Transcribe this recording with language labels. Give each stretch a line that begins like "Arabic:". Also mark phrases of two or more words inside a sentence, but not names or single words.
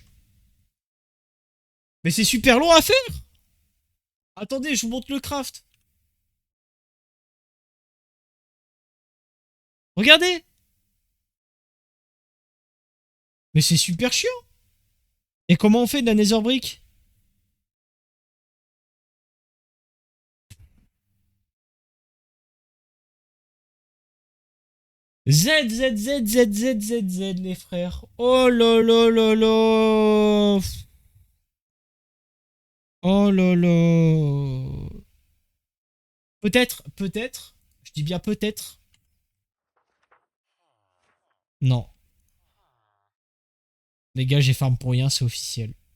French: Mais c'est super long à faire! Attendez, je vous montre le craft. Regardez! Mais c'est super chiant! Et comment on fait de la Nether Brick? Z, Z, Z, Z, Z, Z, Z, les frères. Oh là là là là. Oh là là. Peut-être, peut-être. Je dis bien peut-être. Non. Les gars, j'ai farm pour rien, c'est officiel.